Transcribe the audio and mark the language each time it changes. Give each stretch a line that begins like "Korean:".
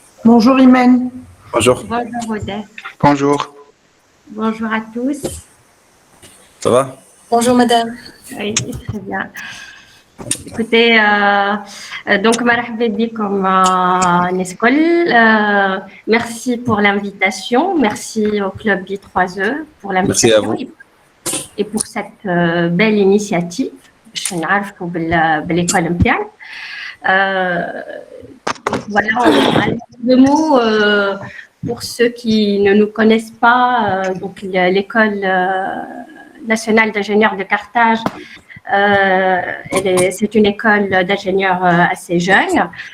French: Bonjour Imen. Bonjour. Bonjour Odette. Bonjour. Bonjour à tous. Ça va? Bonjour madame. Oui, très bien. Écoutez, donc
Arabic: مرحبا بكم الناس الكل.
French: Merci pour l'invitation. Merci au club B3E pour l'invitation. Merci à vous. Et pour cette belle initiative.
Arabic: باش نعرفوا بالl'école نتاعنا.
French: Voilà, deux mots pour ceux qui ne nous connaissent pas. Donc l'école nationale d'ingénieurs de Carthage C'est une école d'ingénieurs assez jeune.